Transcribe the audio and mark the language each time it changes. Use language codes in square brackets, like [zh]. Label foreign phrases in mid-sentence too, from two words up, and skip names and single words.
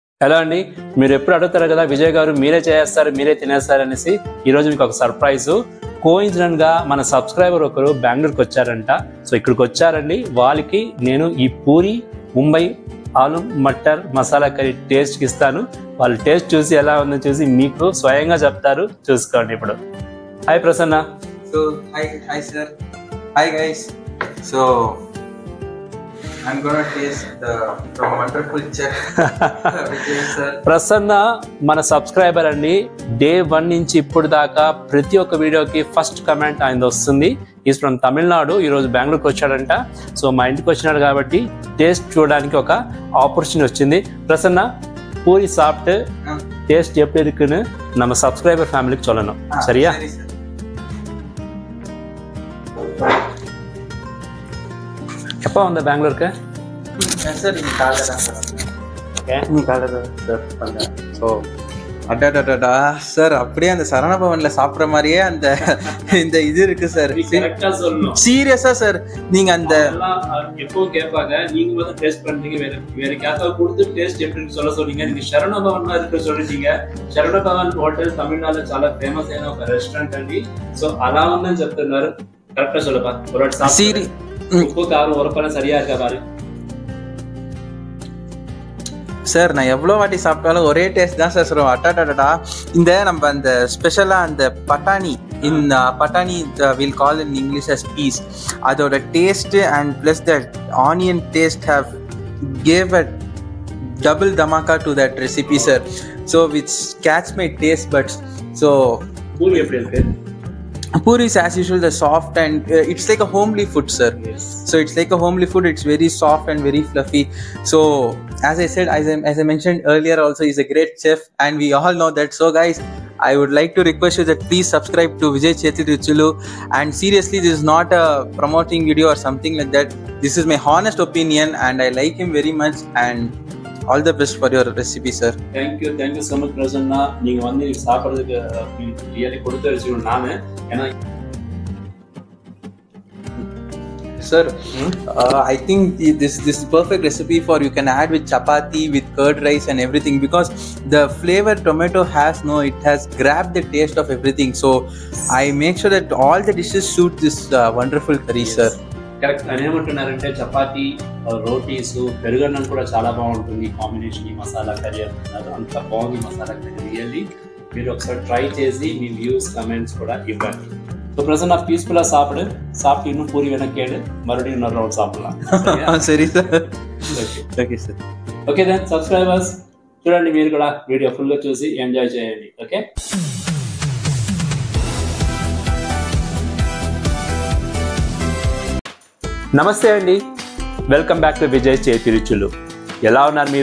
[te] ఎలా అండి మీరు ఎప్పుడు అడుగుతారు కదా విజయ్ గారు మీరే చేస్తారు మీరే తినేస్తారు అనేసి ఈ రోజు మీకు ఒక [en] surprise coincident [te] గా మన సబ్స్క్రైబర్ ఒకరు బెంగళూరుకి వచ్చారంట. సో ఇక్కడికి వచ్చారండి. వాళ్ళకి నేను ఈ పూరి ముంబై ఆలు మటర్ మసాలా కర్రీ టేస్ట్ ఇస్తాను. వాళ్ళు టేస్ట్ చూసి ఎలా ఉందో చూసి మీకు స్వయంగా చెప్తారు. చూసుకోండి ఇప్పుడు. హాయ్ ప్రసన్న. [en] So hi sir. Hi guys. So I'm gonna taste the from wonderful chef Vijay sir. [te] ప్రసన్న మన సబ్స్క్రైబర్ అండి. డే 1 నుంచి ఇప్పుడు దాకా ప్రతి ఒక్క వీడియోకి [en] first comment [te] ఆయన వస్తుంది. [en] is from Tamil Nadu. [te] ఈరోజు బెంగళూరుకి వచ్చాడంట. సో మా ఇంటికి వచ్చినాడు కాబట్టి టేస్ట్ చూడడానికి ఒక ఆపర్చునిటీ వచ్చింది. [ta] ప్రసన్న పూరి [en] soft taste [ta] எப்படி இருக்குன்னு நம்ம சப்ஸ்கிரைபர் ஃபேமிலிக்கு சொல்லணும். சரியா? எப்போ வந்த பெங்களூருக்கு? சார் நீ காலையில சார் பண்ணேன். ஸோ அடாடாடா சார் அப்படியே அந்த சரவணபவன்ல சாப்பிட்ற மாதிரியே அந்த இந்த இது இருக்கு சார். சீரியஸா சார் நீங்க அந்த எப்பவும் கேட்பாங்க நீங்க வந்து டேஸ்ட் பண்றீங்க வேற கேட்டா கொடுத்து டேஸ்ட் எப்படின்னு சொல்ல சொன்னீங்க. நீங்க சரவணபவன் இருக்கு சொல்லிட்டீங்க. [te] సరవణభవన్ హోటల్ తమిళనాడులో చాలా ఫేమస్ అయిన ఒక రెస్టారెంట్ అండి. సో అలా ఉందని చెప్తున్నారు. కరెక్ట్ [ta] சொல்லப்பா ஒரு வாட்டி சாப்பிடு. உப்பு காரம் உரப்பெல்லாம் சரியா இருக்கா பாரு. சார் நான் எவ்வளோ வாட்டி சாப்பிட்டாலும் ஒரே டேஸ்ட் தான் சார் சொல்லுவோம். அட்டாடாடா இந்த நம்ம அந்த ஸ்பெஷலாக அந்த பட்டாணி இந்த பட்டாணி [en] will call in English as peas [ta] அதோட டேஸ்ட்டு [en] and plus that onion taste how gave a double dhamaka to that recipe sir, so which catch my taste buds. So [ta] பூரி எப்படி இருக்கு? [en] Puri is as usual the soft and it's like a homely food sir. Yes. So it's like a homely food. It's very soft and very fluffy. So as I said, as I mentioned earlier also, he's a great chef and we all know that. So guys, I would like to request you that please subscribe to Vijay Chettiruchulu. And seriously, this is not a promoting video or something like that. This is my honest opinion and I like him very much and all the best for your recipe sir. Thank you so much பிரசன்னா. [ta] நீங்க வந்து சாப்பிடுறதுக்கு ரியலி கொடுத்து வச்சிருக்கோம் நானு. ஏன்னா [en] sir I think this is perfect recipe for you can add with chapati with curd rice and everything because the flavor tomato has it has grabbed the taste of everything. So I make sure that all the dishes suit this wonderful curry sir. [te] కరెక్ట్. ఆయన ఏమంటున్నారంటే చపాతీ రోటీస్ పెరుగన్నం కూడా చాలా బాగుంటుంది కాంబినేషన్ ఈ మసాలా కర్రీ అంటున్నారు. అంత బాగుంది మసాలా కర్రీ రియల్లీ. మీరు ఒకసారి ట్రై చేసి మీ వ్యూస్ కమెంట్స్ కూడా ఇవ్వండి. [ta] ஸோ பிரசன்னா பீஸ்ஃபுல்லாக சாப்பிட்டு இன்னும் பூரி வேணா கேடு மறுபடியும் இன்னொரு ரவுண்ட் சாப்பிடலாம். சரி சார். [te] ఓకే సార్. [en] okay then [te] సబ్స్క్రైబర్స్ చూడండి మీరు కూడా వీడియో ఫుల్గా చూసి ఎంజాయ్ చేయండి. ఓకే. నమస్తే అండి. [en] welcome back to [te] విజయ్ చేతి రుచులు. ఎలా ఉన్నారు మీరు?